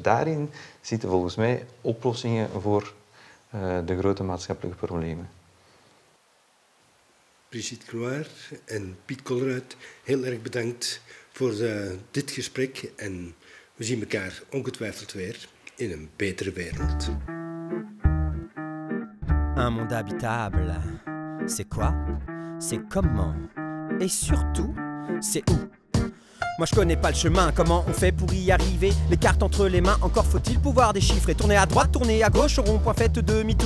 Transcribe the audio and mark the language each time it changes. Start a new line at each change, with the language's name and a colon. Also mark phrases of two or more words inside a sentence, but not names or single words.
Dutch: Daarin zitten volgens mij oplossingen voor de grote maatschappelijke problemen. Brigitte Croire en Piet Colruyt, heel erg bedankt voor dit gesprek en we zien elkaar ongetwijfeld weer in een betere wereld.
French: Un monde habitable, c'est quoi? C'est comment? Et surtout, c'est où? Moi je connais pas le chemin, comment on fait pour y arriver? Les cartes entre les mains, encore faut-il pouvoir déchiffrer. Tourner à droite, tourner à gauche, au rond-point faites demi-tour.